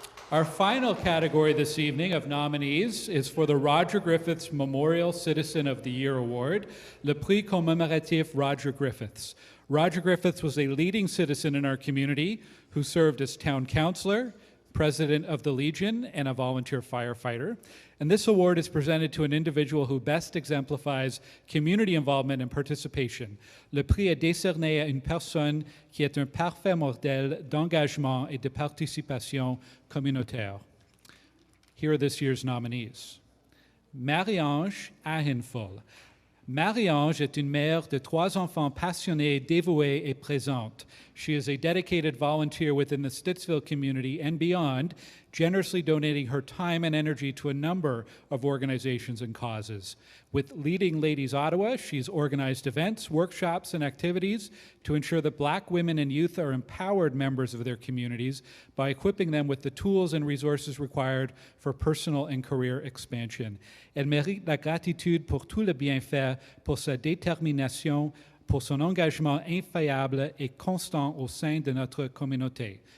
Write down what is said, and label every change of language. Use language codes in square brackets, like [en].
[en] Our final category this evening of nominees is for the Roger Griffiths Memorial Citizen of the Year Award, [fr] Le Prix commémoratif Roger Griffiths. [en] Roger Griffiths was a leading citizen in our community who served as town councilor, president of the Legion, and a volunteer firefighter. And this award is presented to an individual who best exemplifies community involvement and participation. [fr] Le prix est décerné à une personne qui est un parfait modèle d'engagement et de participation communautaire. [en] Here are this year's nominees. Marie-Ange Ahenfol. [fr] Marie-Ange est une mère de 3 enfants passionnée, dévouée et présente. [en] She is a dedicated volunteer within the Stittsville community and beyond, generously donating her time and energy to a number of organizations and causes. With Leading Ladies Ottawa, she's organized events, workshops, and activities to ensure that Black women and youth are empowered members of their communities by equipping them with the tools and resources required for personal and career expansion. [fr] Elle mérite la gratitude pour tout le bienfait, pour sa détermination, pour son engagement infaillible et constant au sein de notre communauté.